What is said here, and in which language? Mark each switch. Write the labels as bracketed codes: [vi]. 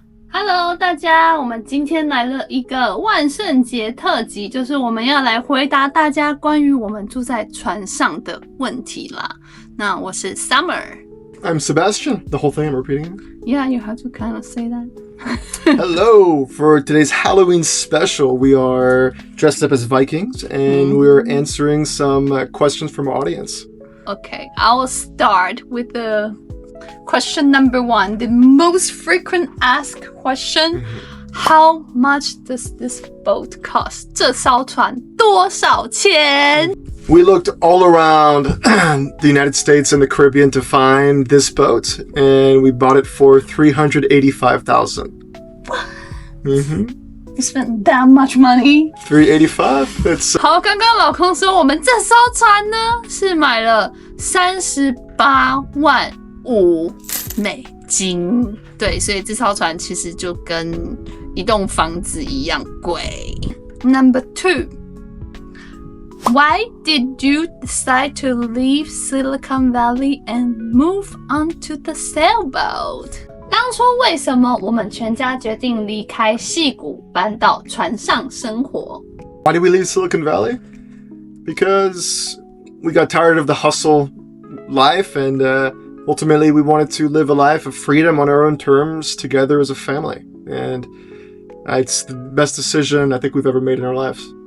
[zh] Hello， 大家，我们今天来了一个万圣节特辑，就是我们要来回答大家关于我们住在船上的问题啦。那我是 Summer。 [en] I'm Sebastian. The whole thing I'm repeating. Yeah, you have to kind of say that. Hello! For today's Halloween special, we are dressed up as Vikings and we're answering some questions from our audience. Okay, I will start with the question number 1, the most frequent asked question. How much does this boat cost? [zh] 这艘船多少钱? [en] We looked all around the United States and the Caribbean to find this boat, and we bought it for $385,000. You spent that much money? $385? It's [zh] 好，刚刚老公说我们这艘船呢是买了$385,000，对，所以这艘船其实就跟一栋房子一样贵。 [en] Number 2, why did you decide to leave Silicon Valley and move onto the sailboat? [zh] 当初为什么我们全家决定离开矽谷，搬到船上生活？ [en] Why did we leave Silicon Valley? Because we got tired of the hustle life, and ultimately we wanted to live a life of freedom on our own terms together as a family. And it's the best decision I think we've ever made in our lives.